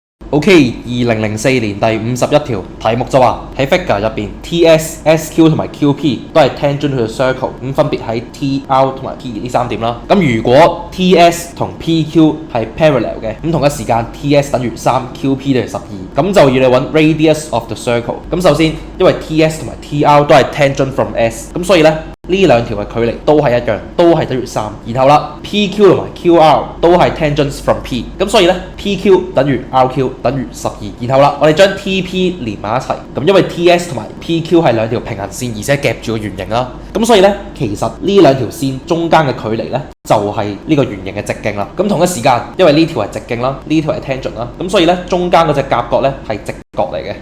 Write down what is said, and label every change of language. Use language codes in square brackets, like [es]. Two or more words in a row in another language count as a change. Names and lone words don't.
[yue] OK，2004年第51條題目就話喺 figure 入邊 TS、SQ 同埋 QP 都係 [en] tangent to the circle， [yue] 咁分別喺 TR 同埋 P 呢3點啦。咁如果 TS 同 PQ 係 parallel 嘅，咁同一時間 TS 等於3，QP 等於12，咁就要你揾 [en] radius of the circle。 [yue] 咁首先因為 TS 同埋 TR 都係 [en] tangent from S， [yue] 咁所以呢兩條嘅距離都係一樣，都係等於3。然後啦 ，PQ 同埋 QR 都係 [en] tangents from P， [yue] 咁所以呢 PQ 等於 RQ 等於12。然後啦，我哋將 TP 連埋一齊，咁因為 TS 同埋 PQ 係兩條平行線，而且夾住個圓形啦，咁所以呢，其實呢兩條線中間嘅距離呢，就係呢個圓形嘅直徑啦。咁同一時間，因為呢條係直徑啦，呢條係 tangent 啦，咁所以呢，中間嗰隻夾角呢係直角嚟嘅。